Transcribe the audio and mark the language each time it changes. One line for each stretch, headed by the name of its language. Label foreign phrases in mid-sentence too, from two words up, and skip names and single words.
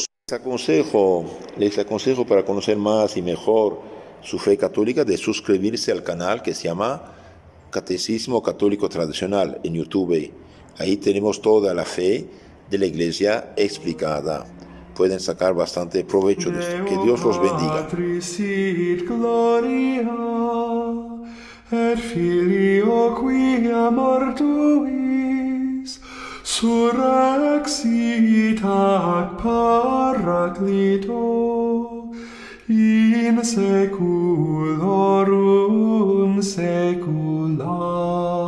Spanish: Les aconsejo para conocer más y mejor su fe católica, de suscribirse al canal que se llama Catecismo Católico Tradicional en YouTube. Ahí tenemos toda la fe de la Iglesia explicada. Pueden sacar bastante provecho de esto. Que Dios los bendiga.
Latin: Patris gloria, et Filio quia mortuis, surrexit ac Paraclito, in saeculorum saecula.